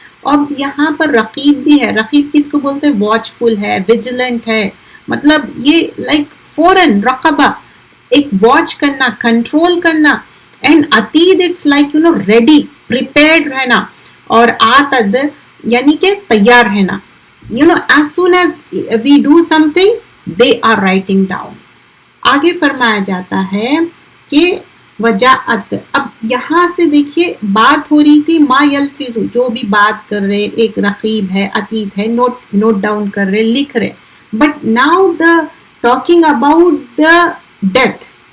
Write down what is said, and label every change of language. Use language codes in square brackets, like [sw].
[ur] اب یہاں پر رقیب بھی ہے. رقیب کس کو بولتے ہیں, واچ فل ہے, ویجیلنٹ ہے, مطلب یہ لائک فوراً رقبہ, ایک واچ کرنا, کنٹرول کرنا. [en] And عتید it's like you know ready, prepared رہنا. [ur] اور عاتد یعنی کہ تیار رہنا. [en] You know as soon as we do something they are writing down. [ur] آگے فرمایا جاتا ہے کہ وجاءت. اب یہاں سے دیکھیے بات ہو رہی تھی ما یلفظ, جو بھی بات کر رہے, ایک رقیب ہے, عتید ہے, نوٹ ڈاؤن کر رہے, لکھ رہے. [en] But now the talking about the death.